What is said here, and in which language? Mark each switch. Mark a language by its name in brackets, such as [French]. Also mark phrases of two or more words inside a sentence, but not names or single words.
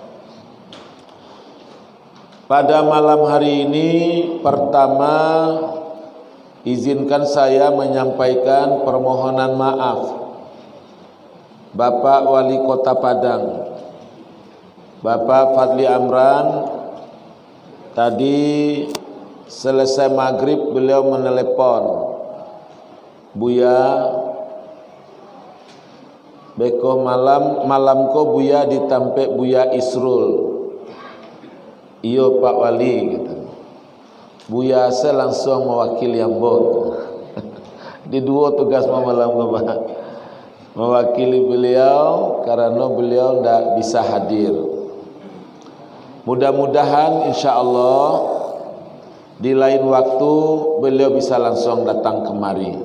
[Indonesian] Pada malam hari ini, pertama izinkan saya menyampaikan permohonan maaf Bapak Wali Kota Padang, Bapak Fadli Amran. Tadi selesai maghrib beliau menelepon, Buya, [Minangkabau] beko malam ko Buya ditampek Buya Isrul. Iyo Pak Wali gitu. [Indonesian] Buya saya langsung mewakili Ambon. Di dua tugas malam ko Pak, mewakili beliau karena beliau tidak bisa hadir. Mudah-mudahan insyaallah di lain waktu beliau bisa langsung datang kemari.